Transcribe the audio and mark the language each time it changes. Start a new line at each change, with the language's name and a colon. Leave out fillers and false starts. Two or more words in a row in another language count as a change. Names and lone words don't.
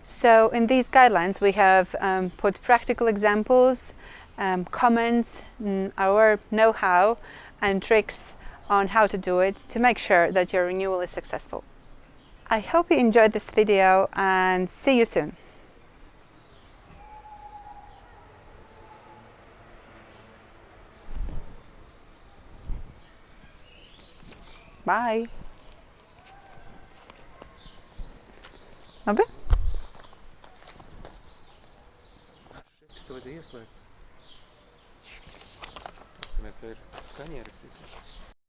English: So in these guidelines, we have put practical examples, comments, our know-how and tricks on how to do it to make sure that your renewal is successful. I hope you enjoyed this video and see you soon. Bye.
Latvian: Labi? Šito vajadzēja ieslēgt. Mēs vēl skaņā ierakstīsim.